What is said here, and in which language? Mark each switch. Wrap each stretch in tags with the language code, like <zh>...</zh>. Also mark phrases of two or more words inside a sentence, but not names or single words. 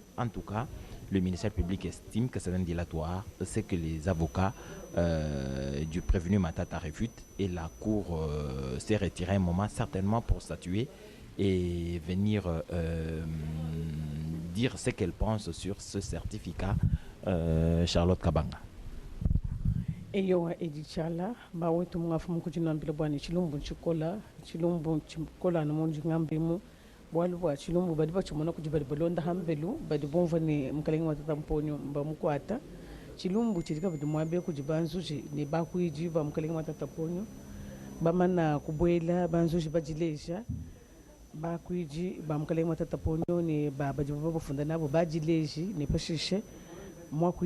<fr>En tout cas, le ministère public estime que c'est un dilatoire, c'est que les avocats du prévenu Matata réfutent et la Cour s'est retirée un moment certainement pour statuer et venir dire ce qu'elle pense sur ce certificat. Charlotte Kabanga.</fr> <lua>Eyo edichala ba wetu mwafu mukujina mbile bwani chilumbu chikola na monji ngambemu bwalu bwa chilumbu badi bachumona kujibali balonda hambelu badi bonva ni mkalenga Matata Ponyo mba mukwata chilumbu chilika badi mwabe kujibanzuji ni bakuiji ba mkalenga Matata Ponyo bamana kubwela banzuji bajileja bakuiji ba mkalenga Matata Ponyo ni badi bafunda nabo bajileji ni pashishe mwakuidi</lua>